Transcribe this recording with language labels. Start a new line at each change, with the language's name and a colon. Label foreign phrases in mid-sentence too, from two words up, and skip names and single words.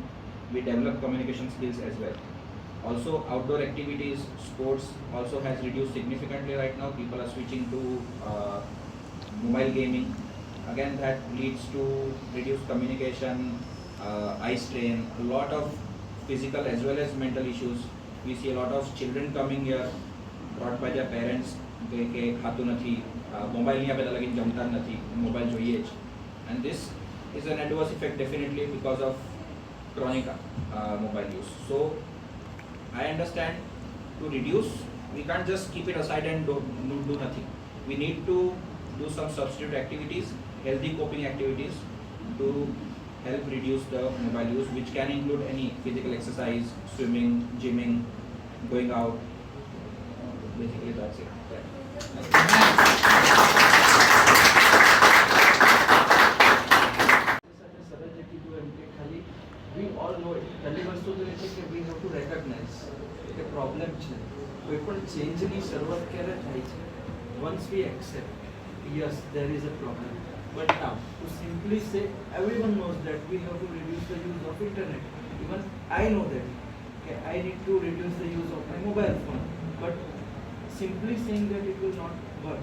English: We develop communication skills as well. Also, outdoor activities, sports also has reduced significantly right now. People are switching to mobile gaming. Again, that leads to reduced communication, eye strain, a lot of physical as well as mental issues. We see a lot of children coming here, brought by their parents,
Gujarati: કે ખાતું નથી, મોબાઈલ નહીં આપે તો લગીને જમતા જ નથી, મોબાઈલ જોઈએ જ.
English: And this is an adverse effect definitely because of chronic mobile use. So I understand, to reduce, we can't just keep it aside and do nothing. We need to do some substitute activities, healthy coping activities to help reduce the mobile use, which can include any physical exercise, swimming, gymming, going out. Basically that's it. We all know it.
Gujarati: પહેલી વસ્તુ તો એ છે કે
English: we have to recognize
Gujarati: કે problem છે. કોઈ પણ ચેન્જની શરૂઆત ક્યારે થાય છે?
English: Once we accept, yes, there is a problem. But now, to simply say, everyone knows that we have to reduce the use of internet. Even I know that. Okay, I need to reduce the use of my mobile phone. But simply saying that it will not work.